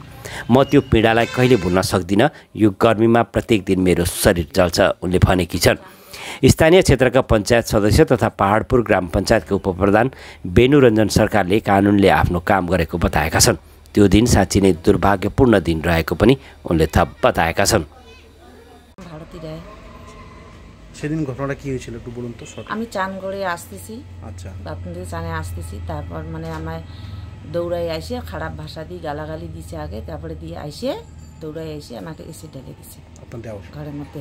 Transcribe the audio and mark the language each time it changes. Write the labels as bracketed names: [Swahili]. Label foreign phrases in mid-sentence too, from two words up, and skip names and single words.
[Nepali] म त्यो पीडालाई कहिले भुल्न सक्दिनँ, यो गर्मीमा प्रत्येक दिन मेरो शरीर जल्छ, उनले भनेकी छन्। स्थानीय क्षेत्रका पञ्चायत सदस्य तथा पहाडपुर ग्राम पञ्चायतका उपप्रधान बेनुरञ्जन सरकारले कानुनले आफ्नो काम गरेको बताएका छन्। त्यो दिन साँच्चै नै दुर्भाग्यपूर्ण दिन रहेको पनि उनले थप बताएका छन्। [Bangla] সেদিন ঘটনাটা কি হয়েছিল একটু বলুন তো। আমি চান করে আসতেছি, আচ্ছা বাথরুম থেকে চানে আসতেছি, তারপর মানে আমায় দৌড়াই আইসে খারাপ ভাষা দিয়ে গালাগালি দিছে আগে, তারপরে দিয়ে আইসে দৌড়াই আইসে আমাকে এসে ঢেলে দিছে ঘরের মধ্যে।